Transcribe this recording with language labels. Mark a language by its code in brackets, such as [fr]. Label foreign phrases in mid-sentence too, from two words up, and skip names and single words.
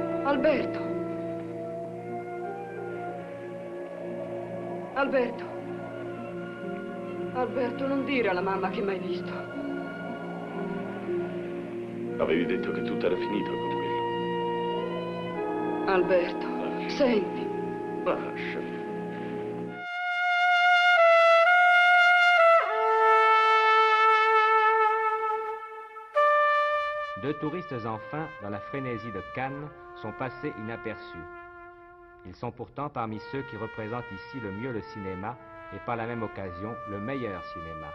[it] Alberto. Alberto. Alberto, non dire alla mamma che mi hai visto. Avevi detto che tutto era finito con quello. Alberto, senti. Lasciami. [fr] Deux touristes enfin, dans la frénésie de Cannes, sont passés inaperçus. Ils sont pourtant parmi ceux qui représentent ici le mieux le cinéma et par la même occasion le meilleur cinéma.